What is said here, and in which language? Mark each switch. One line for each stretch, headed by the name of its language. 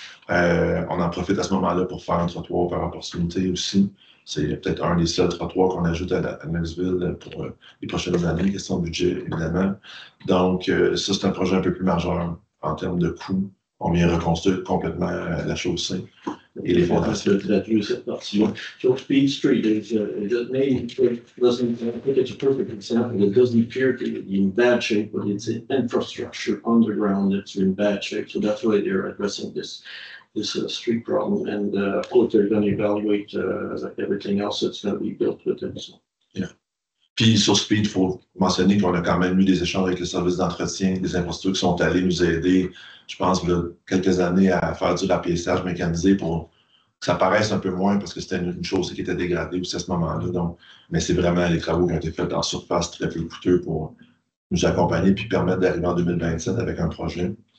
French: On en profite à ce moment-là pour faire un trottoir par opportunité aussi. C'est peut-être un des seuls trottoirs qu'on ajoute à Knoxville pour les prochaines années, question de budget, évidemment. Donc, ça, c'est un projet un peu plus majeur en termes de coûts. on vient reconstruire complètement la chaussée et les fondations. Je traduire cette partie-là.
English: So Speed Street is, it doesn't, I think it's a perfect example. It doesn't appear to be in bad shape, but it's infrastructure underground that's in bad shape. So that's why they're addressing this street problem. And of course, they're going to evaluate like everything else that's going to be built with it. So. Yeah.
French: Puis sur Speed, il faut mentionner qu'on a quand même eu des échanges avec les services d'entretien, des infrastructures qui sont allés nous aider, je pense, il y a quelques années à faire du rapiessage mécanisé pour que ça paraisse un peu moins parce que c'était une chose qui était dégradée aussi à ce moment-là. Donc, mais c'est vraiment les travaux qui ont été faits en surface très peu coûteux pour nous accompagner puis permettre d'arriver en 2027 avec un projet.